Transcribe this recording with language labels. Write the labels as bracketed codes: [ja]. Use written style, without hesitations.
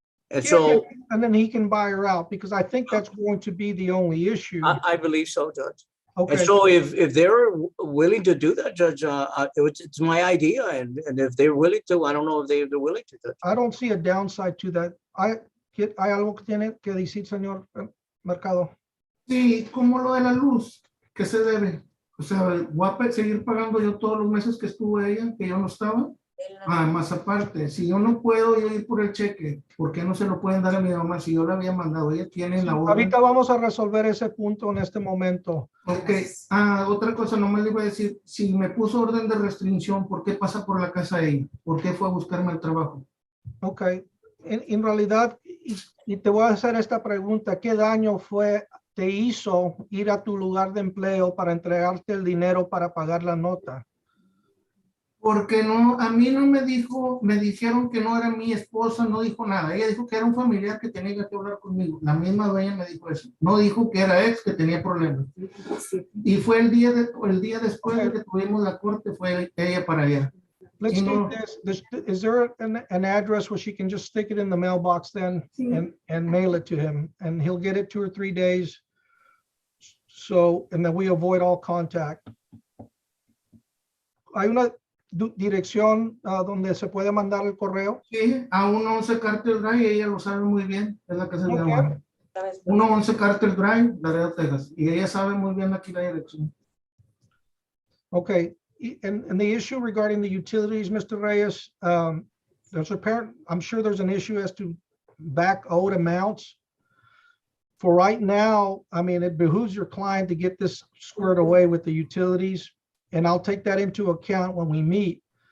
[en] And so, and then he can buy her out, because I think that's going to be the only issue. I believe so, Judge. Okay. And so if they're willing to do that, Judge, it's my idea. And if they're willing to, I don't know if they're willing to, Judge. I don't see a downside to that. [es] ¿Hay algo que tiene que decir, señor Mercado? Sí, como lo de la luz, que se debe. O sea, voy a seguir pagando yo todos los meses que estuvo ella, que yo no estaba. Más aparte, si yo no puedo ir por el cheque, ¿por qué no se lo pueden dar a mi mamá si yo la había mandado? Ella tiene la orden. Ahorita vamos a resolver ese punto en este momento. Ok, otra cosa, no me le iba a decir, si me puso orden de restricción, ¿por qué pasa por la casa ella? ¿Por qué fue a buscarme el trabajo? Ok, en realidad, y te voy a hacer esta pregunta, ¿qué daño te hizo ir a tu lugar de empleo para entregarte el dinero para pagar la nota? Porque no, a mí no me dijo, me dijeron que no era mi esposa, no dijo nada. Ella dijo que era un familiar que tenía que hablar conmigo. La misma dueña me dijo eso. No dijo que era ex, que tenía problemas. Y fue el día después de que tuvimos la corte, fue ella para allá. [en] Let's do this. Is there an address where she can just stick it in the mailbox then and mail it to him, and he'll get it 2 or 3 days? So, and then we avoid all contact. [es] Hay una dirección donde se puede mandar el correo. Sí, a 111 Carter Drive, ella lo sabe muy bien, es la casa de mi abuela. 111 Carter Drive, Laredo, Texas, y ella sabe muy bien aquí la dirección. [en] Okay, and the issue regarding the utilities, Mr. Reyes, I'm sure there's an issue as to back owed amounts. For right now, I mean, it behooves your client to get this squared away with the utilities, and I'll take that into account when we meet.